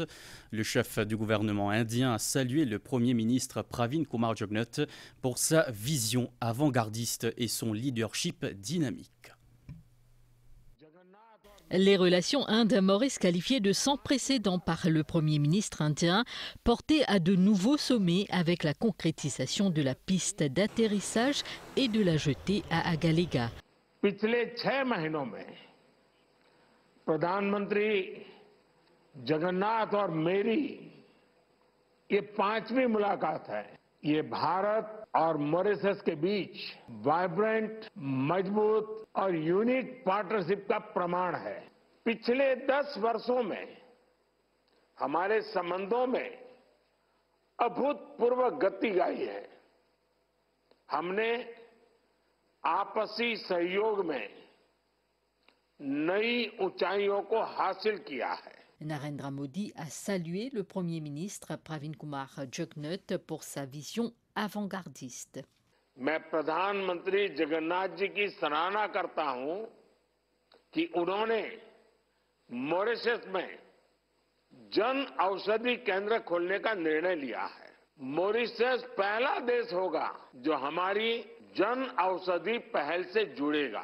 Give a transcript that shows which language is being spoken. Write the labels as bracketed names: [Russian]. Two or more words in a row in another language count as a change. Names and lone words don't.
[French] Le chef du gouvernement indien a salué le Premier ministre Pravin Kumar Jugnauth pour sa vision avant-gardiste et son leadership dynamique. Les relations Inde-Maurice qualifiées de sans précédent par le Premier ministre indien portaient à de nouveaux sommets avec la concrétisation de la piste d'atterrissage et de la jetée à Agalega. [Hindi] पिछले 6 महीनों में प्रधानमंत्री जगन्नाथ और मेरी ये 5वीं मुलाकात है। ये भारत और मॉरिशस के बीच वाइब्रेंट, मजबूत और [English] unique partnership [Hindi] का प्रमाण है। पिछले 10 वर्षों में हमारे संबंधों में अभूतपूर्व गति आई है। हमने आपसी सहयोग में नई ऊंचाइयों को हासिल किया है। [French] Narendra Modi a salué le Premier ministre Pravin Kumar Jugnauth pour sa vision avant-gardiste. [Hindi] मैं प्रधानमंत्री जगन्नाथ जी की सराहना करता हूं कि उन्होंने मॉरिशस में जन औषधि केंद्र खोलने का निर्णय लिया है। मॉरिशस पहला देश होगा जो हमारी जन औषधि पहल से जुड़ेगा।